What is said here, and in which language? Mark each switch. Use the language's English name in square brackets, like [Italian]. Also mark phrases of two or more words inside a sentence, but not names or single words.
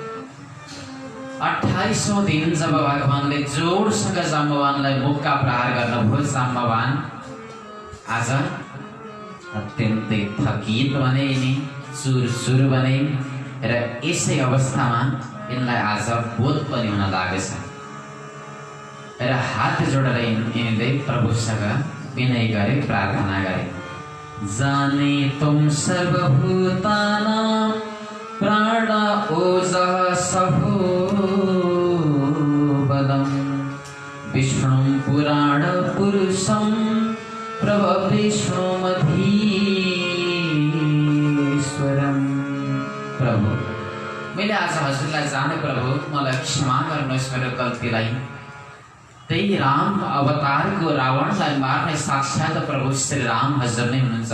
[Nepali] 28औं दिन जब भगवानले जोडसँग जाम्बवानलाई मुक्का प्रहार गर्नुभयो, जाम्बवान आज अत्यन्तै थकित बने, यिनी चुर बने र यसै अवस्थामा यिनलाई आज बोध पनि हुन लागेछ र हात जोडेर यिनले प्रभुसँग विनय गरे, प्रार्थना गरे। [Sanskrit] जाने तुम सर्वभूतानां प्राण ओजः सहो बलम् विष्णुं पुराण पुरुषं प्रभविष्णुमधीश्वरम्। [Nepali] प्रभु, मैले आज हजुरलाई जाने प्रभु, मलाई क्षमा गर्नुहोस् मेरो गल्तीलाई। त्यही राम अवतारको रावणलाई मार्ने साक्षात प्रभु श्री राम हजुर नै हुनुहुन्छ।